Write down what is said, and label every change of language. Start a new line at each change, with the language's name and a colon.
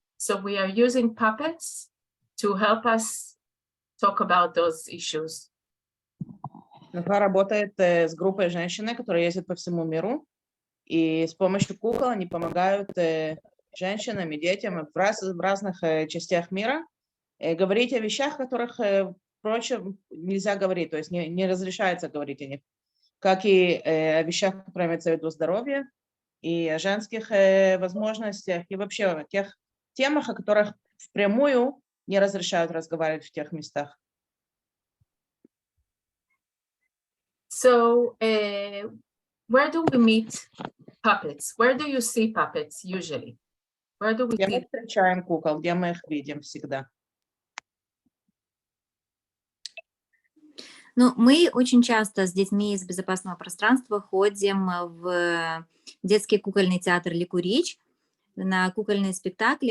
English: So we are using puppets to help us talk about those issues.
Russian: Нофар работает с группой женщин, которые ездят по всему миру, и с помощью кукол они помогают женщинам и детям в разных частях мира говорить о вещах, которых, впрочем, нельзя говорить, то есть не разрешается говорить о них, как и о вещах, которые имеются в виду здоровье, и о женских возможностях, и вообще о тех темах, о которых впрямую не разрешают разговаривать в тех местах.
English: So where do we meet puppets? Where do you see puppets usually? Where do we
Russian: Где мы
English: see?
Russian: встречаем кукол, где мы их видим всегда? Ну, мы очень часто с детьми из безопасного пространства ходим в детский кукольный театр «Ликурич», на кукольные спектакли.